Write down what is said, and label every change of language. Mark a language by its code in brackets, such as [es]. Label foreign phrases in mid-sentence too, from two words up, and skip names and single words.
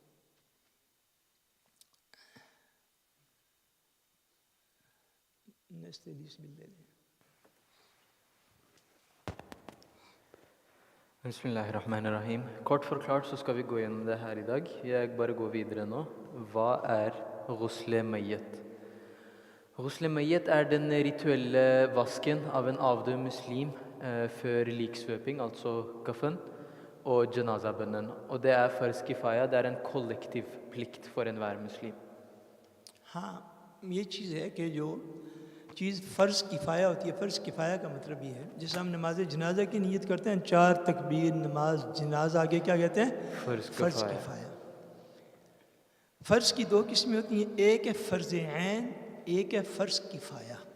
[ar] نستے لیس بلڈر بسم الله الرحمن الرحيم. [no] Kort forklart så skal vi gå gjennom det her i dag. Jeg bare går videre nå. Hva er [ar] غسل ميت? غسل ميت [no] er den rituelle vasken av en avdød muslim før liksvøping, altså kaffen, og janazabønnen. Og det er [ur] فرض کفایہ, [no] det er en kollektiv plikt for enhver muslim. [ur] ہاں یہ چیز ہے کہ جو چیز فرض کفایہ ہوتی ہے, فرض کفایہ کا مطلب یہ ہے جیسے ہم نماز جنازہ کی نیت کرتے ہیں 4 تکبیر نماز جنازہ, آگے کیا کہتے ہیں؟ فرض کفایہ. فرض کی 2 قسمیں ہوتی ہیں, ایک ہے فرض عین, ایک ہے فرض کفایہ.